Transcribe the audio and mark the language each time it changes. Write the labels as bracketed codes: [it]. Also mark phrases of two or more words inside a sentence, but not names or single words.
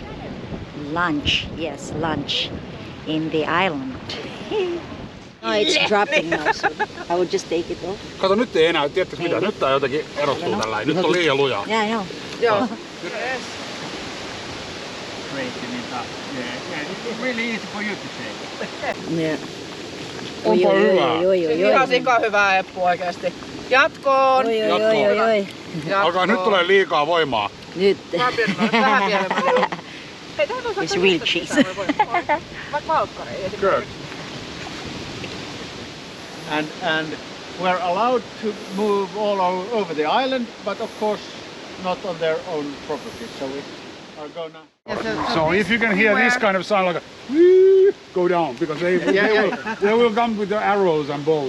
[en] Lunch, yes, lunch in the island. Oh, it's dropping now, so I will just take it off. [fi] Kato, nyt ei enää, tiedätkö mitä? Nyt tää jotenkin erottuu tällä. Nyt on liian lujaa. [en] Yeah, I know. Joo. Yes. Straightening it up. Yeah, it's really easy for you to take. Yeah. [fi] Onpa hyvää. Se on ihan sika hyvää Eppu oikeesti. Jatkoon! Alkaa nyt tulee liikaa voimaa. Nyt. Vähän pienemmälle. [en] It's real cheese. [fi] Vaikka valkkareja. [en] Good. And we're allowed to move all over the island, but of course not on their own property. So we are gonna. So if you can hear this kind of sound like a go down, because they will come with the arrows and bows.